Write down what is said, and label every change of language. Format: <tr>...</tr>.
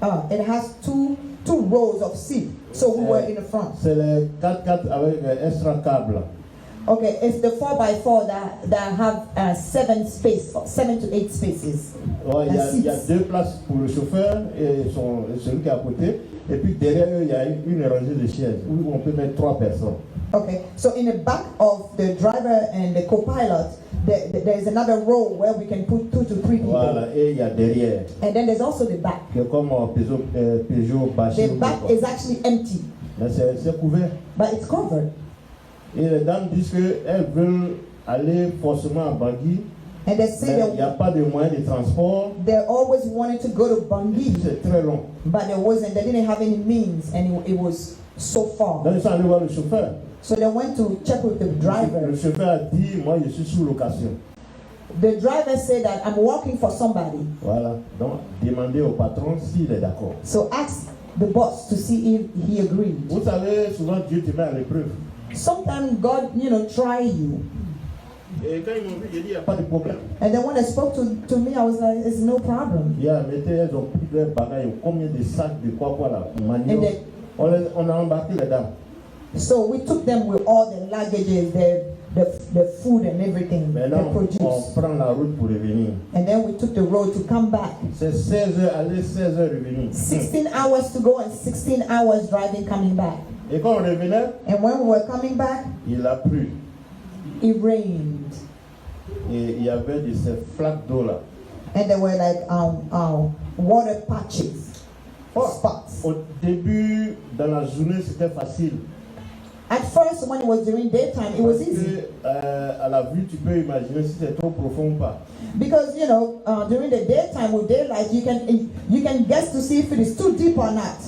<en>It has two rows of seats, so we were in the front.</en> <fr>C'est les 4x4 avec extra câble.</fr> <en>Okay, it's the 4x4 that have 7 to 8 spaces.</en> <fr>Ouais, il y a</fr> <en>seats.</en> <fr>2 places pour le chauffeur et celui qui est à côté. Et puis derrière eux, il y a une rangée de chaises où on peut mettre 3 personnes.</fr> <en>Okay, so in the back of the driver and the co-pilot, there's another row where we can put 2 to 3 people.</en> <fr>Voilà, et il y a derrière,</fr> <en>And then there's also the back.</en> <fr>qui est comme Peugeot Bachir.</fr> <en>The back is actually empty,</en> <fr>Mais c'est couvert.</fr> <en>but it's covered.</en> <fr>Et les dames disent qu'elles veulent aller forcément à Bangui,</fr> <en>And they say</en> <fr>mais il n'y a pas de moyen de transport.</fr> <en>they always wanted to go to Bangui,</en> <fr>C'est très long.</fr> <en>but they didn't have any means, and it was so far.</en> <fr>Donc ils sont allés voir le chauffeur.</fr> <en>So they went to check with the driver.</en> <fr>Le chauffeur a dit, moi je suis sous location.</fr> <en>The driver said that I'm working for somebody.</en> <fr>Voilà. Donc demandez au patron s'il est d'accord.</fr> <en>So ask the boss to see if he agreed.</en> <fr>Vous savez, souvent Dieu te met à l'épreuve.</fr> <en>Sometimes God, try you.</en> <fr>Et quand ils m'ont vu, j'ai dit, il n'y a pas de problème.</fr> <en>And then when they spoke to me, I was like, it's no problem.</en> <fr>Elles ont pris leurs bagages, combien de sacs de quoi là, manioc.</fr> <en>And they,</en> <fr>On a embarqué les dames.</fr> <en>so we took them with all the luggages, the food and everything, the</en> <fr>Maintenant, on</fr> <en>produce.</en> <fr>prend la route pour revenir.</fr> <en>And then we took the road to come back.</en> <fr>C'est 16 heures aller, 16 heures revenir.</fr> <en>16 hours to go and 16 hours driving coming back.</en> <fr>Et quand on revenait,</fr> <en>And when we were coming back,</en> <fr>il a plu.</fr> <en>it rained.</en> <fr>Et il y avait de ces flaques d'eau là.</fr> <en>And there were like water patches, spots.</en> <fr>Au début, dans la journée, c'était facile.</fr> <en>At first, when it was during daytime, it was</en> <fr>Parce</fr> <en>easy.</en> <fr>que, à la vue, tu peux imaginer si c'est trop profond ou pas.</fr> <en>Because during the daytime with daylight, you can guess to see if it is too deep or not.</en>